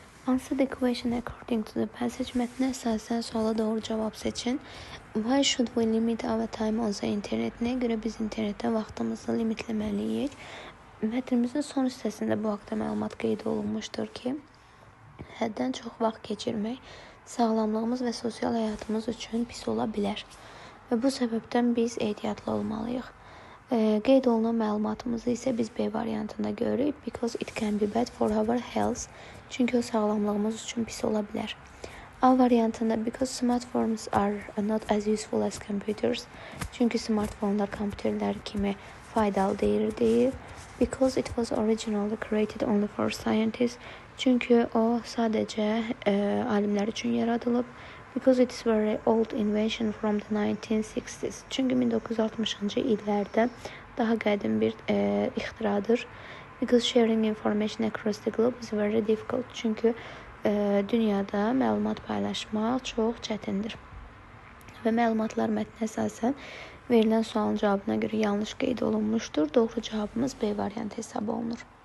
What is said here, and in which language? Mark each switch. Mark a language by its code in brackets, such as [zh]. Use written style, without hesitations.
[en] Answer the question according to the passage. [az] Mətnə əsasən suala doğru cavab seçin. [en] Why should we limit our time on the internet? [az] Nəyə görə biz internetdə vaxtımızı limitləməliyik? Mətnimizin son hissəsində bu haqda məlumat qeyd olunmuşdur ki, həddən çox vaxt keçirmək sağlamlığımız və sosial həyatımız üçün pis ola bilər. Və bu səbəbdən biz ehtiyatlı olmalıyıq. Qeyd olunan məlumatımızı isə biz B variantında görürük. [en] Because it can be bad for our health. [az] Çünki o sağlamlığımız üçün pis ola bilər. A variantında [en] because smartphones are not as useful as computers. [az] Çünki smartfonlar kompüterlər kimi faydalı deyil. [en] Because it was originally created only for scientists. [az] Çünki o sadəcə alimlər üçün yaradılıb. [en] Because it's very old invention from the 1960s. [az] Çünki 1960-cı illərdə daha qədim bir ixtiradır. [en] Because sharing information across the globe is very difficult. [az] Çünki dünyada məlumat paylaşmaq çox çətindir. Və məlumatlar mətnə əsasən verilən sualın cavabına görə yanlış qeyd olunmuşdur. Doğru cavabımız B variantı hesab olunur.